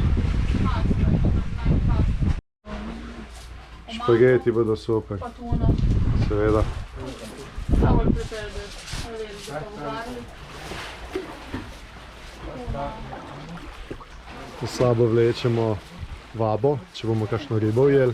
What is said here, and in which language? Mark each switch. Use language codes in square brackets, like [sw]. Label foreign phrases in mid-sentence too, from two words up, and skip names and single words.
[sl] Špageti bodo super, Pa tuna. seveda. [en] I will prepare this. A little bit of garlic. [sl] S sabo vlečemo vabo, če bomo kakšno ribo ujeli.